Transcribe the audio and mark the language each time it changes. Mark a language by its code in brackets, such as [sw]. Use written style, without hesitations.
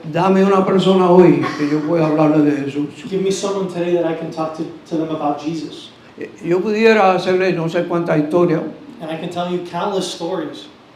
[es] dame una persona hoy que yo pueda hablarle de Jesús. [en] give me someone today that I can talk to them about Jesus. [es] Yo pudiera hacerle no sé cuánta historia, [en] And I can tell you countless stories.